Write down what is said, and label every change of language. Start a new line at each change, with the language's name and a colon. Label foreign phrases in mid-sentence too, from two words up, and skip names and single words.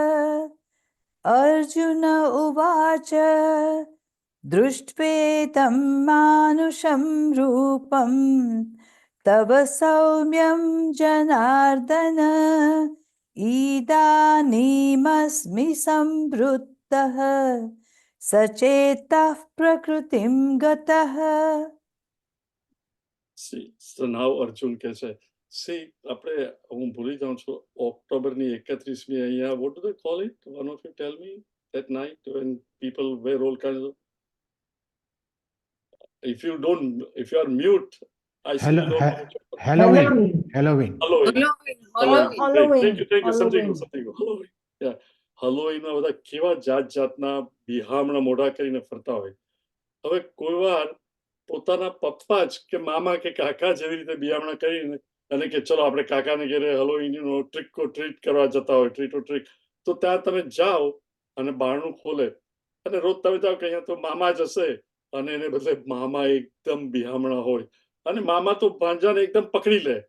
Sanskrit: अर्जुन उवाच दृष्ट्वेदं मानुषं रूपं तव सौम्यं जनार्दन इदानीमस्मि संवृत्तः सचेतः प्रकृतिं गतः.
English: So now
Gujarati: અર્જુન કહે છે, સી આપણે, હું ભૂલી જાઉં છું, ઓક્ટોબરની 31મી અહીંયા,
English: what do they call it? One of you tell me, that night when people wear all kinds of, if you are mute, I see you don't know. Halloween. Halloween. Halloween. Thank you. Something. Halloween. Yeah.
Gujarati: Halloweenમાં બધા કેવા જાતના બિહામણા મોઢા કરીને ફરતા હોય. હવે કોઈ વાર પોતાના પપ્પા જ કે મામા કે કાકા જેવી રીતે બિહામણા કરીને અને કે ચલો આપણે કાકાને ઘરે હલોવીનનો
English: trick or treat
Gujarati: કરવા જતા હોય,
English: treat or treat,
Gujarati: તો ત્યાં તમે જાઓ અને બારણું ખોલે અને રોજ તમે જાઓ કે અહીંયા તો મામા જ હશે, અને એને બદલે મામા એકદમ બિહામણા હોય અને મામા તો ભાંજાને એકદમ પકડી લે.